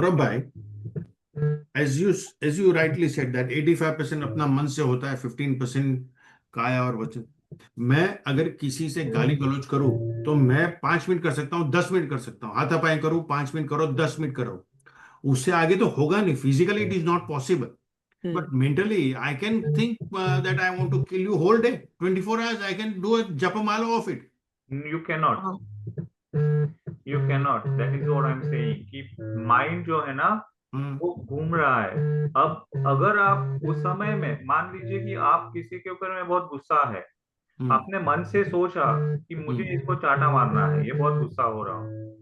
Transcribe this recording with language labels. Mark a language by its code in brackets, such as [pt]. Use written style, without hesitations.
[en] Saurabh bhai, as you rightly said that 85% [hi] अपना मन से होता है, 15% काया और वचन। मैं अगर किसी से गाली गलौज करूं तो मैं 5 मिनट कर सकता हूं, 10 मिनट कर सकता हूं, हाथापाई करूं, 5 मिनट करो, 10 मिनट करो, उससे आगे तो होगा नहीं। [en] Physically it is not possible, hmm. but mentally I can think that I want to kill you whole day, 24 hours I can do a japamala of it. You can not, हाँ। You can not, that is what I am saying कि mind [hi] जो है ना Hmm. वो घूम रहा है। अब अगर आप उस समय में मान लीजिए कि आप किसी के ऊपर में बहुत गुस्सा है, Hmm. आपने मन से सोचा कि मुझे Hmm. इसको चाटा मारना है, ये बहुत गुस्सा हो रहा हूँ।